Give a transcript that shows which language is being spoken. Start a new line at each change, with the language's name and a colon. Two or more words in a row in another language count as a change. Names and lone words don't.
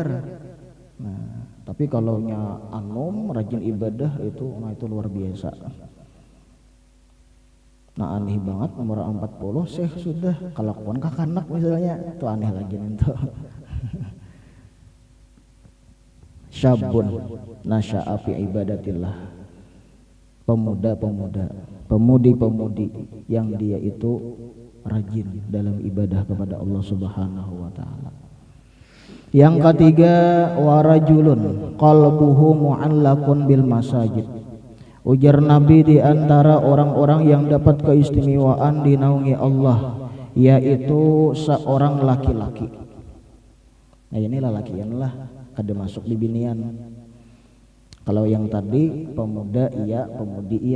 Indonesian: Nah, tapi kalau nya anom rajin ibadah itu luar biasa. Nah, aneh banget umur 40 syekh sudah kelakuan kakanak misalnya, itu aneh lagi itu.
Arabic: شاب نشأ في عبادة الله,
Indonesian: pemuda-pemuda, pemudi-pemudi yang dia itu rajin dalam ibadah kepada Allah
Arabic: سبحانه وتعالى.
Indonesian: Yang ketiga,
Arabic: ورجل قلبه معلق بالمساجد.
Indonesian: Ujar Nabi, di antara orang-orang yang dapat keistimewaan dinaungi Allah yaitu seorang laki-laki.
Banjar: Nah, inilah lakian lah, kada masuk di binian.
Indonesian: Kalau yang tadi pemuda iya, pemudi iya.